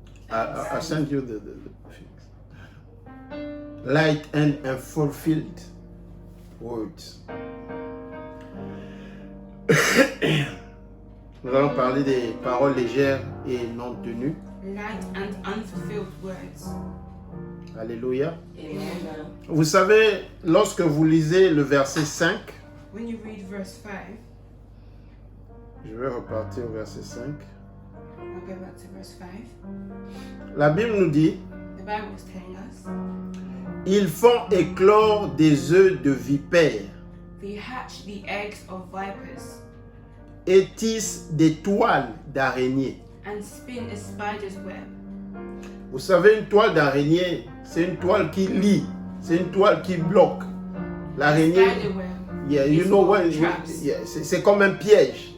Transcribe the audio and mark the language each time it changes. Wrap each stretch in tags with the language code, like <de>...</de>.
<en>I sent you the light and unfulfilled words.</en> <fr>Nous allons parler des paroles légères et non tenues.</fr> <en>Light and unfulfilled words. Alléluia. Amen.</en> <fr>Vous savez, lorsque vous lisez le verset 5,</fr> <en>when you read verse 5,</en> <fr>je vais repartir au verset 5.</fr> <en>I'll go back to verse 5.</en> <fr>La Bible nous dit,</fr> <en>the Bible is telling us,</en> <fr>ils font éclore des œufs de vipères.</fr> <en>They hatch the eggs of vipers.</en> <fr>Et tissent des toiles d'araignée.</fr> <en>And spin a spider's web.</en> <fr>Vous savez, une toile d'araignée, c'est une toile qui lie, c'est une toile qui bloque. L'araignée, yeah, you know what, yeah, c'est comme un piège.</fr>